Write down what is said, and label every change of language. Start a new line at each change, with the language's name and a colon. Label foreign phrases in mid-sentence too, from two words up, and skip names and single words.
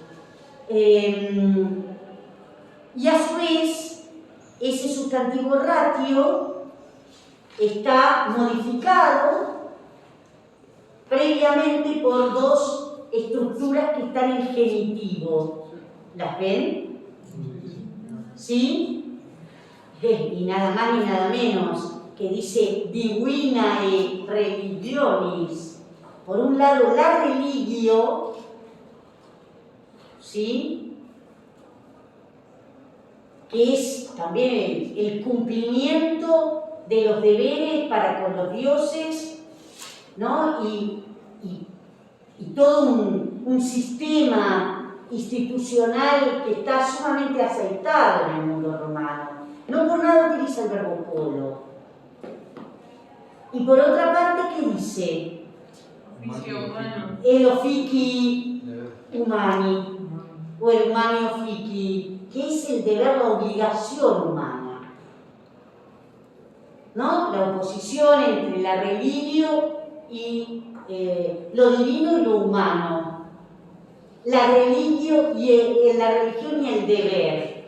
Spanish: Y a su vez, ese sustantivo ratio está modificado previamente por dos estructuras que están en genitivo. ¿Las ven? ¿Sí? Y nada más ni nada menos que dice
Latin: divinae religionis.
Spanish: Por un lado, la religio, ¿sí? Que es también el cumplimiento de los deberes para con los dioses, ¿no? Y todo un sistema institucional que está sumamente aceitado en el mundo romano. No por nada utiliza el verbo polo. Y por otra parte, ¿qué dice? Oficio humano.
Latin: El offici humani, o el humani offici,
Spanish: que es el deber, la obligación humana, ¿no? La oposición entre la religio y lo divino y lo humano, la religio y la religión y el deber.